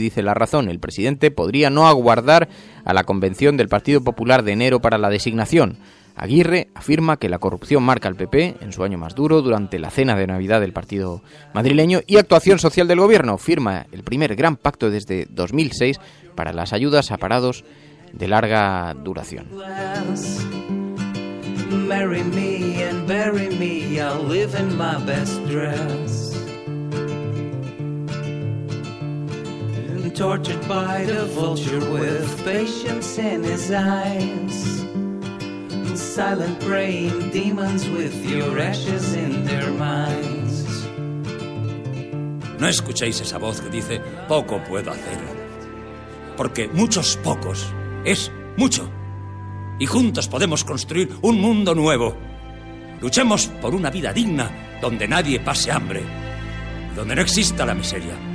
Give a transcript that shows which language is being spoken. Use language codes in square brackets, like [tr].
[es] Dice La Razón: el presidente podría no aguardar a la convención del Partido Popular de enero para la designación. Aguirre afirma que la corrupción marca al PP en su año más duro durante la cena de Navidad del partido madrileño. Y actuación social del gobierno: firma el primer gran pacto desde 2006 para las ayudas a parados de larga duración. [en] Marry me and bury me, I'll live in my best dress. And tortured by the vulture with patience in his eyes. Silent praying demons with your ashes in their minds. [es] No escuchéis esa voz que dice, poco puedo hacer. Porque muchos pocos es mucho. Y juntos podemos construir un mundo nuevo. Luchemos por una vida digna, donde nadie pase hambre, donde no exista la miseria.